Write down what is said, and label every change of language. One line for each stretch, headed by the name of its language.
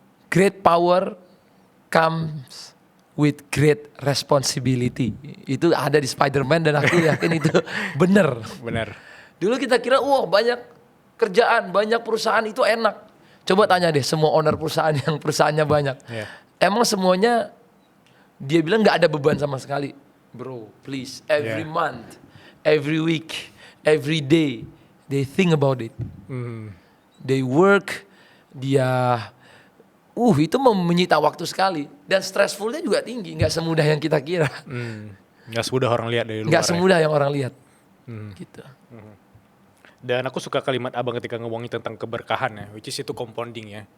English: Great power comes with great responsibility.
Indonesian: Itu ada di Spider-Man dan aku yakin itu benar. Dulu kita kira banyak kerjaan, banyak perusahaan itu enak. Coba tanya deh semua owner perusahaan yang perusahaannya banyak. Emang semuanya dia bilang gak ada beban sama sekali.
English: Bro, please, every month, every week, every day, they think about it. They work,
Indonesian: dia itu menyita waktu sekali. Dan stressfulnya juga tinggi, gak semudah yang kita kira. Gak semudah orang lihat dari luar. Gak semudah yang orang lihat. Gitu. Dan aku suka kalimat abang ketika ngomongin tentang keberkahan ya,
English: which is
Indonesian: itu compounding ya.